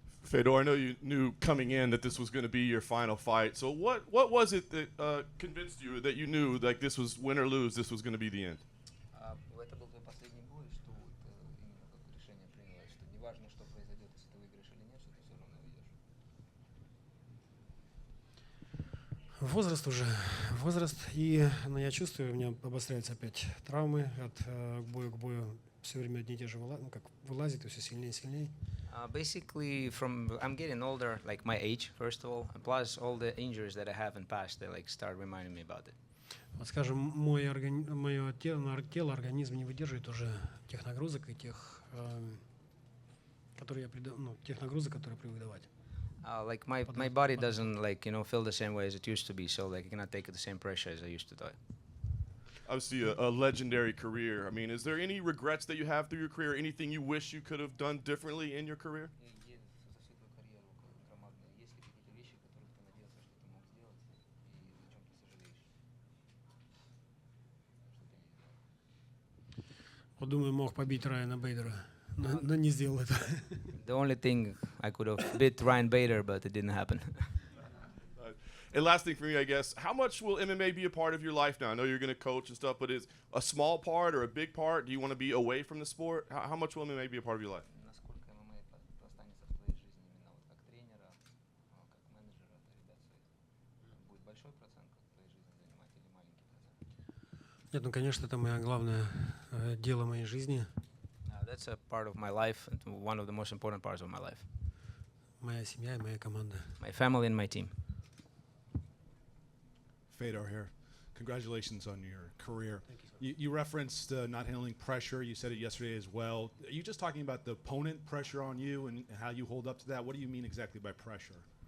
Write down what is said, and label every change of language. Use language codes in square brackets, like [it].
[en] Fedor, I know you knew coming in that this was going to be your final fight. So what was it that convinced you that you knew like this was win or lose, this was going to be the end? [ru] Это был твой последний бой, что именно как решение принялось, что неважно, что произойдет, если ты выиграешь или нет, что ты все равно уйдешь. Возраст, и я чувствую, у меня обостряются опять травмы от боя к бою, все время одни и те же вылазит, и все сильнее и сильнее. [en] Basically, I'm getting older, like my age, first of all, and plus all the injuries that I have in past, they like start reminding me about it. [ru] Вот скажем, мое тело, организм не выдерживает уже тех нагрузок и тех нагрузок, которые привык давать. [en] Like my body doesn't feel the same way as it used to be, so like I cannot take the same pressure as I used to do. Obviously a legendary career. I mean, is there any regrets that you have through your career? Anything you wish you could have done differently in your career? [ru] Вот думаю, мог побить Райана Бейдера, но не сделал это. [en] The only thing I could have beat Ryan Bader, but it didn't happen. And last thing for me, I guess, how much will MMA be a part of your life now? I know you're going to coach and stuff, but is a small part or a big part? Do you want to be away from the sport? How much will MMA be a part of your life? [ru] Нет, ну, конечно, это мое главное дело моей жизни. [en] That's a part of my life, one of the most important parts of my life. [ru] Моя семья и моя команда. [en] My family and my team. Fedor here. Congratulations on your career. You referenced not handling pressure. You said it yesterday as well. Are you just talking about the opponent pressure on you and how you hold up to that? What do you mean exactly by pressure?